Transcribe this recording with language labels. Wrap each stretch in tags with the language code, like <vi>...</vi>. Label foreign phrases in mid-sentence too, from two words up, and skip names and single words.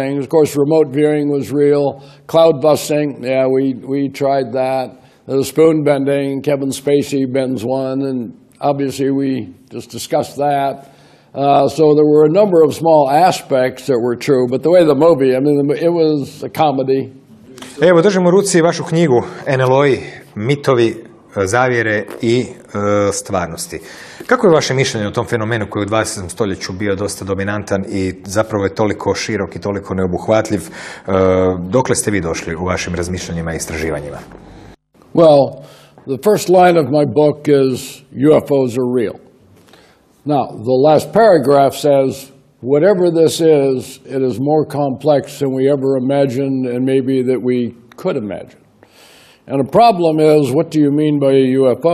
<en>Of course, remote viewing was real. Cloud busting, yeah, we tried that. The spoon bending, Kevin Spacey bends one, and obviously we just discussed that. So there were a number of small aspects that were true, but the way the movie, I mean, it was a comedy.</en> <hr>Evo, držim u ruci vašu knjigu NLO-i, mitovi, zavjere i stvarnosti. Kako je vaše mišljenje o tom fenomenu koji je u 20. stoljeću bio dosta dominantan i zapravo je toliko širok i toliko neobuhvatljiv? Dokle ste vi došli u vašim razmišljanjima i istraživanjima?</hr> <en>Well, the first line of my book is UFOs are real. Now, the last paragraph says, whatever this is, it is more complex than we ever imagined and maybe that we could imagine. And the problem is, what do you mean by a UFO?</en>